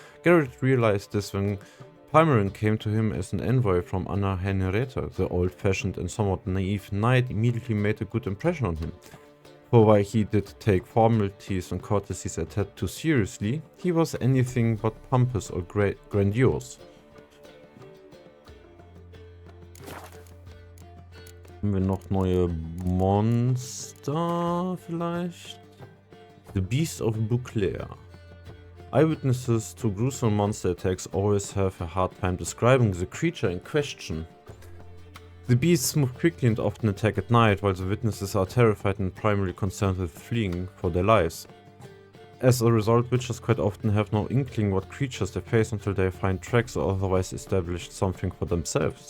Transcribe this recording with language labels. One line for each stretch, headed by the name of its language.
English: Geralt realized this when Palmerin came to him as an envoy from Anna Henrietta. The old-fashioned and somewhat naive knight immediately made a good impression on him. For while he did take formalities and courtesies a tad too seriously, he was anything but pompous or grandiose.
German: Haben wir noch neue Monster vielleicht?
English: The Beast of Beauclair. Eyewitnesses to gruesome monster attacks always have a hard time describing the creature in question. The beasts move quickly and often attack at night, while the witnesses are terrified and primarily concerned with fleeing for their lives. As a result, witches quite often have no inkling what creatures they face until they find tracks or otherwise establish something for themselves.